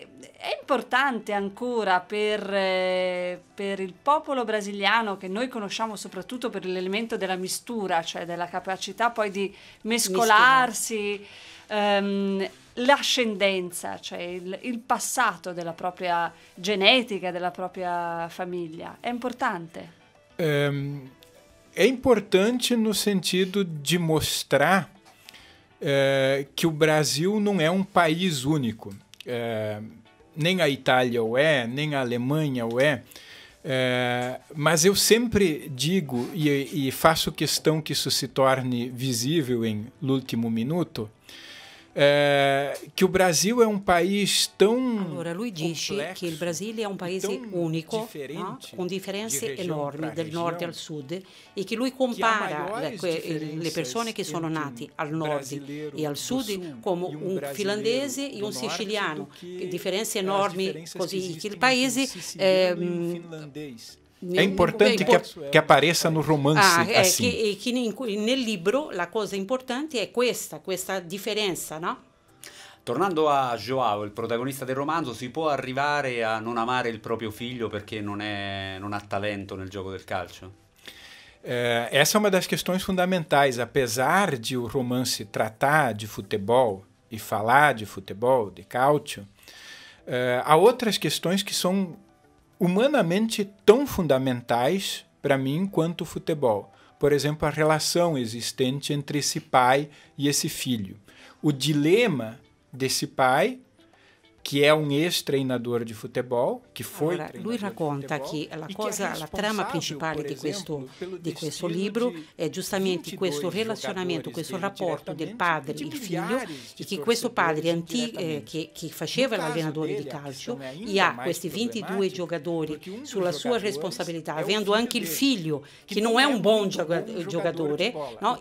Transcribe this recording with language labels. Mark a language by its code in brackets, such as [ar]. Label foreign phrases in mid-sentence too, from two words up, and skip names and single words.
[it] È importante ancora per il popolo brasiliano, che noi conosciamo soprattutto per l'elemento della mistura, cioè della capacità poi di mescolarsi, l'ascendenza, cioè il passato della propria genetica, della propria famiglia. È importante? [pt] É importante no sentido de mostrar que o Brasil não é um país único. Nem a Itália o é, nem a Alemanha o é. Mas eu sempre digo, e faço questão que isso se torne visível em L'ultimo minuto, che il Brasile è un paese [it] Allora, lui dice che il Brasile è un paese unico, no? Con differenze enormi dal nord al sud, e che lui compara le persone che sono nate al nord e al sud come un finlandese e un siciliano, differenze enormi così, che il paese è importante che [pt] appareça no romance assim. [it] Che nel libro la cosa importante è questa differenza, no? Tornando a João, il protagonista del romanzo, si può arrivare a non amare il proprio figlio perché non ha talento nel gioco del calcio? [pt] Essa é uma das questões fundamentais. Apesar de o romance tratar de futebol e falar de futebol, de calcio, há outras questões que são humanamente tão fundamentais para mim quanto o futebol. Por exemplo, a relação existente entre esse pai e esse filho. O dilema desse pai, [it] che è un [pt] ex-treinador di futebol, che foi [it] allora, lui racconta che la trama principale di questo libro è giustamente questo relazionamento, questo rapporto del padre e il figlio, e che questo padre che faceva l'allenatore di calcio e ha questi 22 giocatori sulla sua responsabilità, avendo anche il figlio che non è un buon giocatore, no?